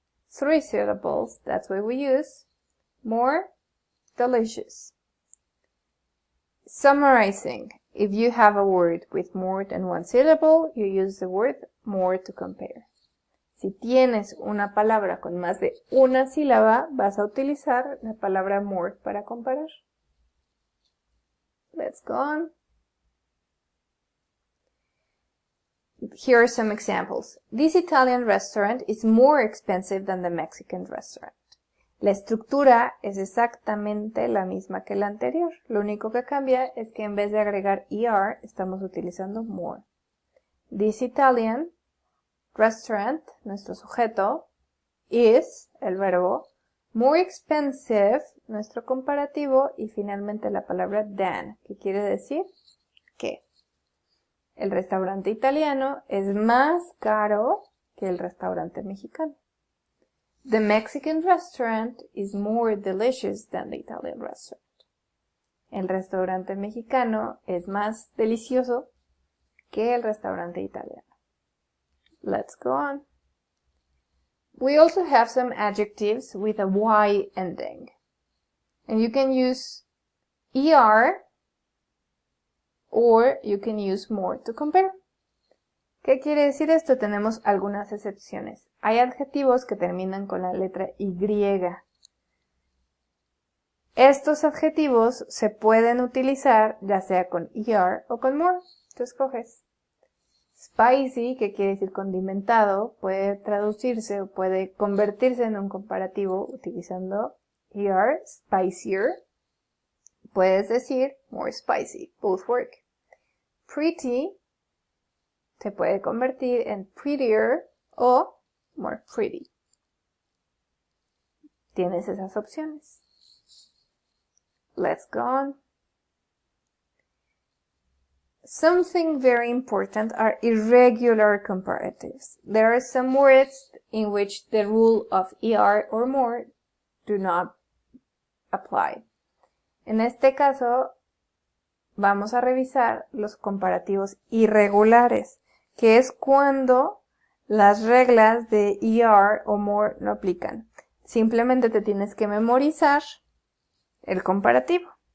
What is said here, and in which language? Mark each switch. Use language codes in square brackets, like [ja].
[en] 3 syllables, that's why we use more delicious. Summarizing. If you have a word with more than 1 syllable, you use the word more to compare. [es] Si tienes una palabra con más de una sílaba, vas a utilizar la palabra more para comparar. [en] Let's go on. Here are some examples. This Italian restaurant is more expensive than the Mexican restaurant. [es] La estructura es exactamente la misma que la anterior. Lo único que cambia es que en vez de agregar ER, estamos utilizando more. [en] This Italian restaurant, [es] nuestro sujeto, [en] is, [es] el verbo, [en] more expensive, [es] nuestro comparativo, y finalmente la palabra than, que quiere decir que el restaurante italiano es más caro que el restaurante mexicano. [en] The Mexican restaurant is more delicious than the Italian restaurant. [es] El restaurante mexicano es más delicioso que el restaurante italiano. [en] Let's go on. We also have some adjectives with a Y ending. And you can use ER or you can use more to compare. [es] ¿Qué quiere decir esto? Tenemos algunas excepciones. Hay adjetivos que terminan con la letra Y. Estos adjetivos se pueden utilizar ya sea con ER o con more. Tú escoges. Spicy, que quiere decir condimentado, puede traducirse o puede convertirse en un comparativo utilizando ER, spicier. Puedes decir more spicy, [en] both work. [es] Pretty se puede convertir en prettier o more pretty. Tienes esas opciones. [en] Let's go on. Something very important are irregular comparatives. There are some words in which the rule of ER or more do not apply. [es] En este caso, vamos a revisar los comparativos irregulares, que es cuando las reglas de ER o more no aplican. Simplemente te tienes que memorizar el comparativo.